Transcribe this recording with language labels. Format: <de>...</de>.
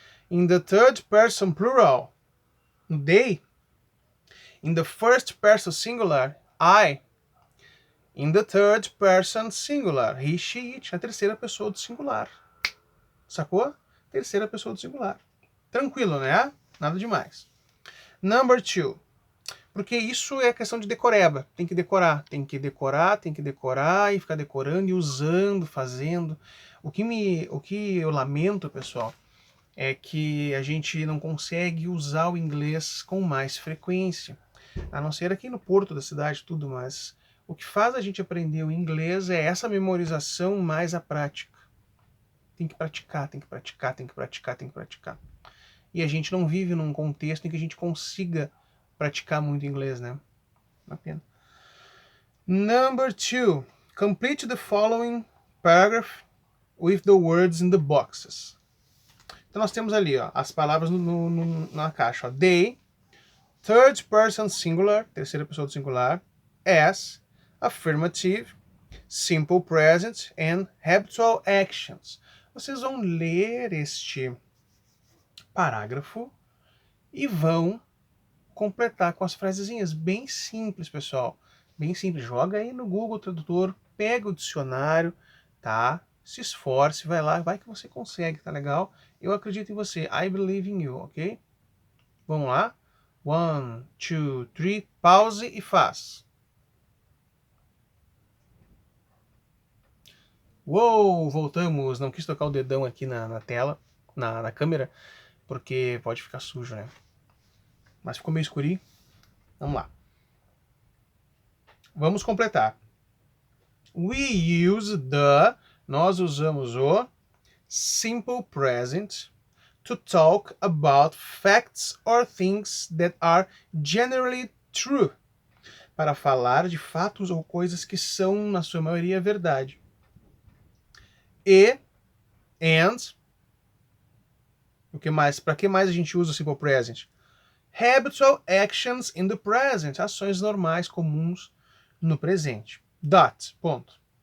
<en>In the third person plural, no they. In the first person singular, I. In the third person singular, he, she, it.</en> <pt>A terceira pessoa do singular. Sacou? Terceira pessoa do singular. Tranquilo, né? Nada demais. Number 2. Porque isso é questão de decoreba. Tem que decorar, tem que decorar, tem que decorar e ficar decorando e usando, fazendo. O que eu lamento, pessoal, é que a gente não consegue usar o inglês com mais frequência. A não ser aqui no porto da cidade, tudo, mas o que faz a gente aprender o inglês é essa memorização mais a prática. Tem que praticar, tem que praticar, tem que praticar, tem que praticar. E a gente não vive num contexto em que a gente consiga praticar muito inglês, né? Uma pena. Number 2.</pt> <en>Complete the following paragraph with the words in the boxes.</en> <pt>Então nós temos ali, ó, as palavras na caixa. Ó.</pt> <en>They, third person singular,</en> <pt>terceira pessoa do singular,</pt> <en>as, affirmative, simple present and habitual actions.</en> <pt>Vocês vão ler este parágrafo e vão completar com as frasezinhas. Bem simples, pessoal. Bem simples. Joga aí no Google Tradutor, pega o dicionário, tá? Se esforce, vai lá, vai que você consegue, tá legal? Eu acredito em você.</pt> <en>I believe in you, ok?</en> <pt>Vamos lá? 1, 2, 3, pause e faz. Uou, voltamos. Não quis tocar o dedão aqui na tela, na câmera. porque pode ficar sujo, né? Mas ficou meio escurinho. Vamos lá. Vamos completar.</pt> <en>We use the,</en> <pt>nós usamos o</pt> <en>simple present to talk about facts or things that are generally true.</en> <pt>Para falar de fatos ou coisas que são, na sua maioria, verdade. E, and, o que mais? Para que mais a gente usa o simple present?</pt> <en>Habitual actions in the present,</en> <pt>ações normais, comuns no presente. Dot, ponto.</pt>